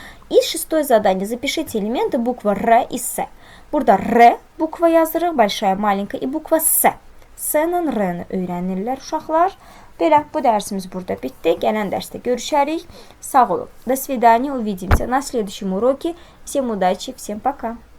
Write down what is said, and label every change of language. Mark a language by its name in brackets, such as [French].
[Russian] И шестое задание. Запишите элементы буква Р и С. [Azerbaijani] Burada R bukva yazırıq, [Russian] большая, маленькая [Azerbaijani] и bukva S. S-lə R-ni öyrənirlər uşaqlar. Belə, bu dərsimiz burada bitdi. Gələn dərsdə görüşərik. Sağ olun. [Russian] До свидания, увидимся на следующем уроке. Всем удачи, всем пока.